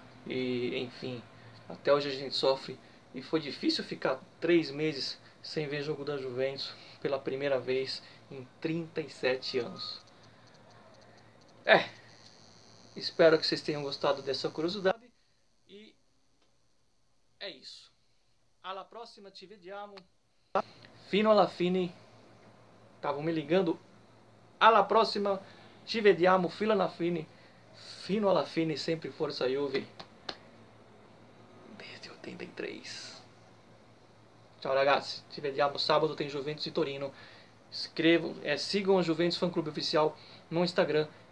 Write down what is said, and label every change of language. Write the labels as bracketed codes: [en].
[pt] E enfim, até hoje a gente sofre. E foi difícil ficar 3 meses sem ver jogo da Juventus pela primeira vez em 37 anos. Espero que vocês tenham gostado dessa curiosidade. E é isso. [it] Alla prossima, ci vediamo. Fino alla fine. [pt] Estavam me ligando. [it] Alla prossima, ci vediamo. Fino alla fine. Fino alla fine, sempre forza Juve. [pt] Desde 83. [it] Ciao ragazzi, ci vediamo. [pt] Sábado tem Juventus e Torino. Sigam a Juventus Fan Clube Oficial no Instagram.